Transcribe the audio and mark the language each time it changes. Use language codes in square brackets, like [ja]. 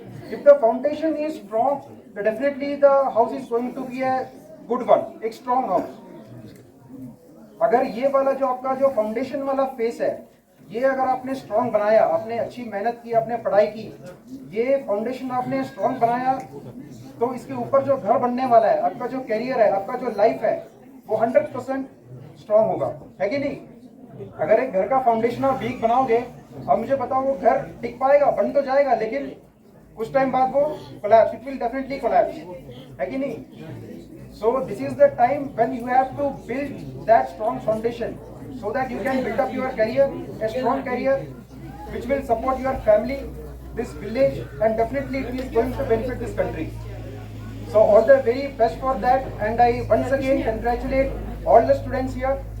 [en] If the foundation is strong, then definitely the house is going to be a good one, एक strong house. [hi] अगर ये वाला जो आपका जो foundation वाला फेस है, ये अगर आपने स्ट्रॉन्ग बनाया, आपने अच्छी मेहनत की, आपने पढ़ाई की, ये फाउंडेशन आपने स्ट्रॉन्ग बनाया, तो इसके ऊपर जो घर बनने वाला है, आपका जो कैरियर है, आपका जो लाइफ है, वो 100% स्ट्रॉन्ग होगा, है कि नहीं? अगर एक घर का फाउंडेशन आप वीक बनाओगे, अब मुझे बताओ वो घर टिक पाएगा, बन तो जाएगा, लेकिन कुछ टाइम बाद वो collapse, [en] it will definitely collapse, [hi] है कि नहीं? [en] So this is the time when you have to build that strong foundation, so that you can build up your career, a strong career, which will support your family, this village, and definitely it is going to benefit this country. So all the very best for that, and I once again congratulate all the students here.